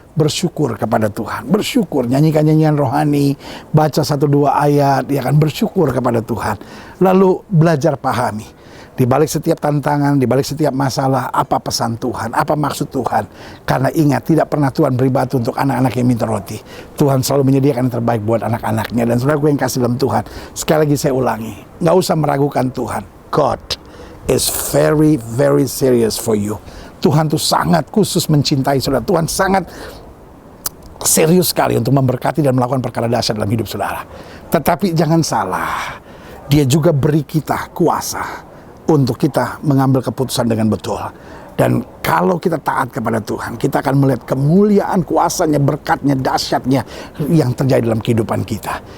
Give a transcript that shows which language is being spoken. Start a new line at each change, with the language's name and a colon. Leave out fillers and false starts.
Indonesian: Bersyukur kepada Tuhan, bersyukur, nyanyikan nyanyian rohani, baca 1-2 ayat, ya kan, bersyukur kepada Tuhan. Lalu belajar pahami. Di balik setiap tantangan, di balik setiap masalah, apa pesan Tuhan, apa maksud Tuhan. Karena ingat, tidak pernah Tuhan beri batu untuk anak-anak yang minta roti. Tuhan selalu menyediakan yang terbaik buat anak-anaknya. Dan saudaraku yang kasih dalam Tuhan, sekali lagi saya ulangi, nggak usah meragukan Tuhan.
English: God is very, very serious for you.
Indonesian: Tuhan tuh sangat khusus mencintai saudara. Tuhan sangat serius sekali untuk memberkati dan melakukan perkara dahsyat dalam hidup saudara. Tetapi jangan salah, Dia juga beri kita kuasa untuk kita mengambil keputusan dengan betul. Dan kalau kita taat kepada Tuhan, kita akan melihat kemuliaan, kuasanya, berkatnya, dahsyatnya yang terjadi dalam kehidupan kita.